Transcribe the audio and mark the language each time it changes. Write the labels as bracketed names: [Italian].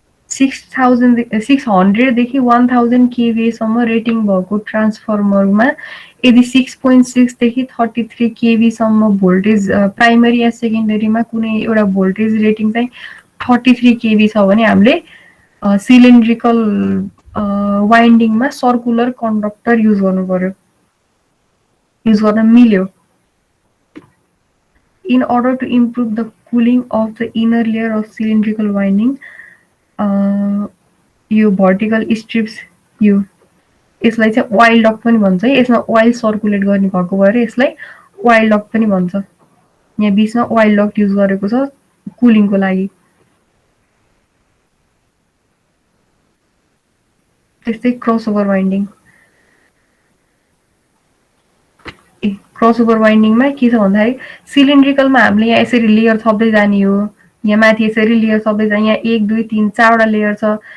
[Nepali] 600 देखि 1000 kVA सम्म rating भएको ट्रान्सफर्मरमा यदि 6.6 देखि 33 kV सम्म भोल्टेज प्राइमरी या सेकेन्डरीमा कुनै एउटा भोल्टेज रेटिङ चाहिँ 33 kV छ भने हामीले सिलिन्ड्रिकल वाइन्डिङमा सर्कुलर कन्डक्टर युज गर्नु पर्यो, युज गर्न मिल्यो। [English] In order to improve the cooling of the inner layer of cylindrical winding, [Nepali] यो भर्टिकल स्ट्रिप्स यसलाई चाहिँ ओइल डक्ट पनि भन्छ है। यसमा ओइल सर्कुलेट गर्ने भएको भएर यसलाई ओइल डक्ट पनि भन्छ। यहाँ बीचमा ओइल डक्ट युज गरेको छ कुलिङको लागि। त्यस्तै क्रसओभर वाइन्डिङ, क्रसओभर वाइन्डिङमा के छ भन्दाखेरि सिलिन्ड्रिकलमा हामीले यहाँ यसरी लेयर थप्दै जाने हो, यहाँ माथि यसरी लेयर थप्दै जाने, यहाँ 1 2 3 4वटा लेयर छ।